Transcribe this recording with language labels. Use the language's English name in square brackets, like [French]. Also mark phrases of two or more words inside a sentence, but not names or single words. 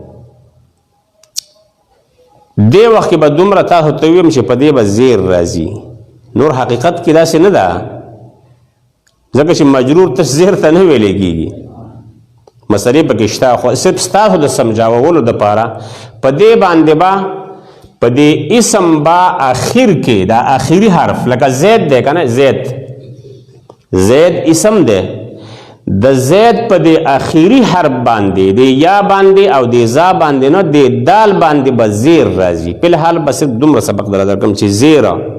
[Pashto] دې وخت کې به دومره تاسو ته ویم چې په دې به زیر راځي نور حقیقت کې داسې نه ده ځکه چې مجرور تش زیر ته نه ویلې کېږي مسلې پکې شته خو صرف ستاسو د سمجاوولو دپاره په دې باندې به په دې اسم با آخر کې دا آخري حرف لکه زید دی که نه زید اسم دی د زید په دې آخري حرف باندې د یا باندې او د زا باندې نه د دال باندې به زیر راځي په الحال به صرف دومره سبق درکړم چې زیره